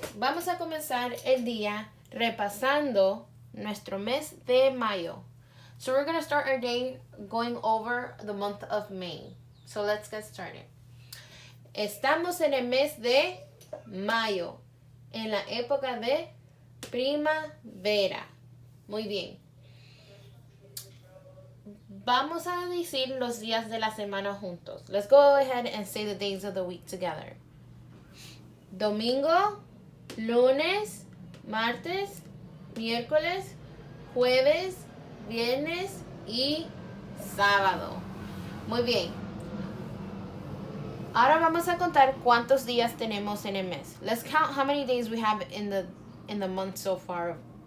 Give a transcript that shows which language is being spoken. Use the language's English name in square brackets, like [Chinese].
[Spanish] Vamos a comenzar el día repasando nuestro mes de mayo. [English] So we're going to start our day going over the month of May. So let's get started. [Spanish] Estamos en el mes de mayo, en la época de primavera. Muy bien. Vamos a decir los días de la semana juntos. [English] Let's go ahead and say the days of the week together. [Spanish] Domingo, lunes, martes, miércoles, jueves, viernes y sábado. Muy bien. Ahora vamos a contar cuántos días tenemos en el mes. [English] Let's count how many days we have in the month so far.